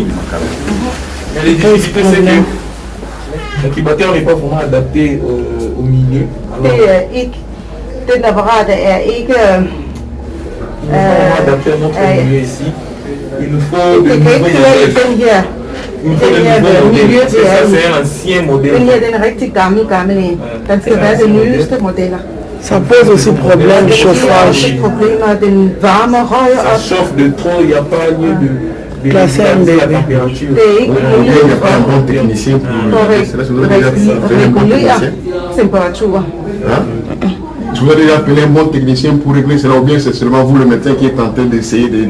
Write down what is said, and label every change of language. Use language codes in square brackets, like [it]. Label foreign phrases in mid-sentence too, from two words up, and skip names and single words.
[fr] Mais les difficultés, c'est que l'incubateur n'est pas vraiment adapté au milieu. [da] Den apparat ikke [fr] adapté à notre milieu ici. Il nous faut de nouveaux modèles. Il nous faut de nouveaux modèles. C'est un ancien modèle. [da] Den her, den er rigtig gammel en. Den skal være de nyeste modeller. [fr] Ça pose aussi problème de chauffage. Ça chauffe de trop, il n'y a pas lieu de placer la température. Un bon technicien pour réguler température. Tu vas déjà appeler un bon technicien pour régler cela ou bien c'est seulement vous le médecin qui est en train d'essayer de...